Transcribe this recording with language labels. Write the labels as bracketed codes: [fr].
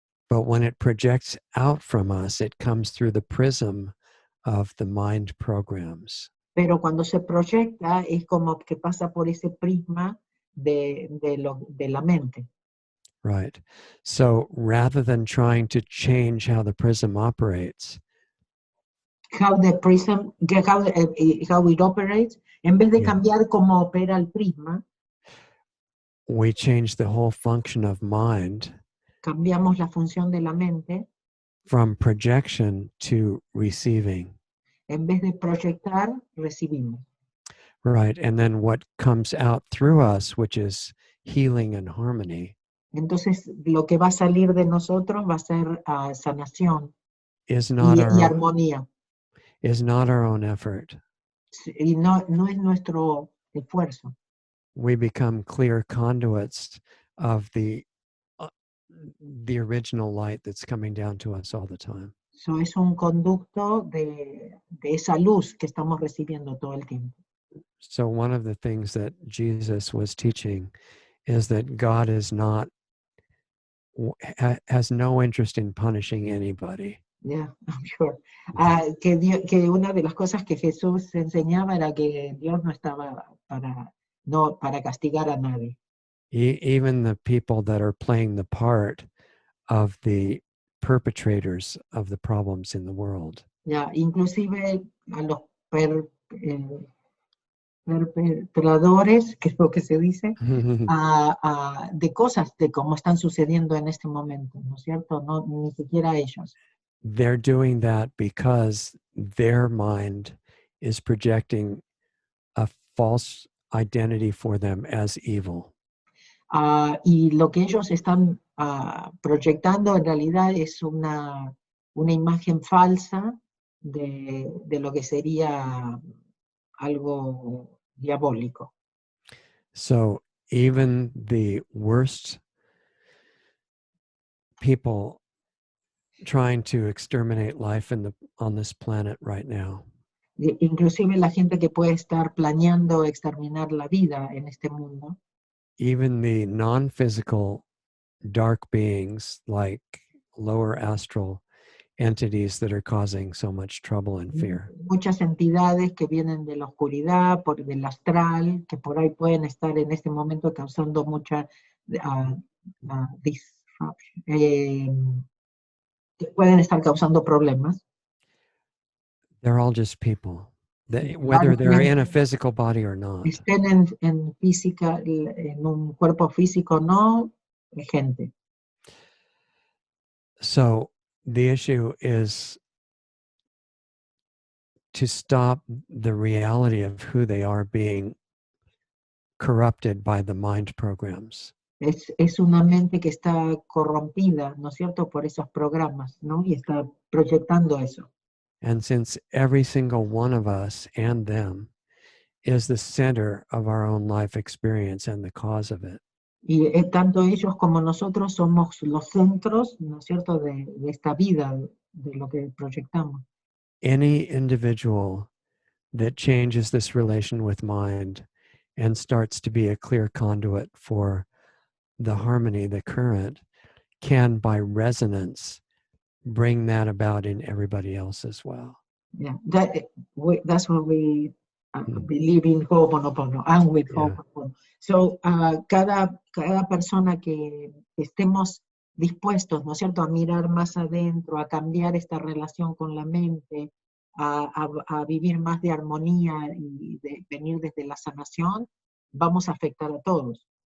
[en] But when it projects out from us, it comes through the prism of the mind programs. [es] Pero cuando se proyecta es como que pasa por ese prisma de la mente. [en] Right. So rather than trying to change how the prism operates, How the prism, how it operates, [es] en vez de [en] Yeah. [es] cambiar cómo opera el prisma, [en] we change the whole function of mind [es] cambiamos la función de la mente. [en] from projection to receiving. [es] En vez de proyectar, recibimos. [en] Right. And then what comes out through us, which is healing and harmony, [es] Entonces, lo que va a salir de nosotros va a ser sanación [en] is not [es] y [en] our [es] armonía. [en] is not our own effort. [es] Y no es nuestro esfuerzo. [en] We become clear conduits of the original light that's coming down to us all the time. [es] Eso es un conducto de esa luz que estamos recibiendo todo el tiempo. [en] So one of the things that Jesus was teaching is that God is not has no interest in punishing anybody. Yeah, I'm sure. [es] Que una de las cosas que Jesús enseñaba era que Dios no estaba para castigar a nadie. [en] Even the people that are playing the part of the perpetrators of the problems in the world. [es] Ya, inclusive a los perpetradores, que es lo que se dice, de cosas de cómo están sucediendo en este momento, ¿no es cierto? No, ni siquiera ellos. [en] They're doing that because their mind is projecting a false identity for them as evil. [es] Y lo que ellos están proyectando en realidad es una imagen falsa de lo que sería algo diabólico. [en] So even the worst people trying to exterminate life on this planet right now, [es] Inclusive la gente que puede estar planeando exterminar la vida en este mundo, [en] even the non-physical dark beings like lower astral entities that are causing so much trouble and fear. [es] muchas entidades que vienen de la oscuridad, del astral, que por ahí pueden estar en este momento causando mucha disruption, que pueden estar causando problemas. [en] They're all just people, whether they're in a physical body or not. [es] Estén en un cuerpo físico o no, gente. [en] So the issue is to stop the reality of who they are being corrupted by the mind programs. [es] Es una mente que está corrompida, ¿no es cierto?, por esos programas, ¿no? Y está proyectando eso. [en] And since every single one of us and them is the center of our own life experience and the cause of it, [es] Y tanto ellos como nosotros somos los centros, ¿no es cierto?, de esta vida, de lo que proyectamos. [en] any individual that changes this relation with mind and starts to be a clear conduit for the harmony, the current, can by resonance bring that about in everybody else as well. Yeah, that's what we believe in Ho'oponopono and with Yeah. Ho'oponopono. [es] So, cada persona que estemos dispuestos, ¿no es cierto?, a mirar más adentro, a cambiar esta relación con la mente, a vivir más de armonía y de venir desde la sanación, vamos a afectar a todos.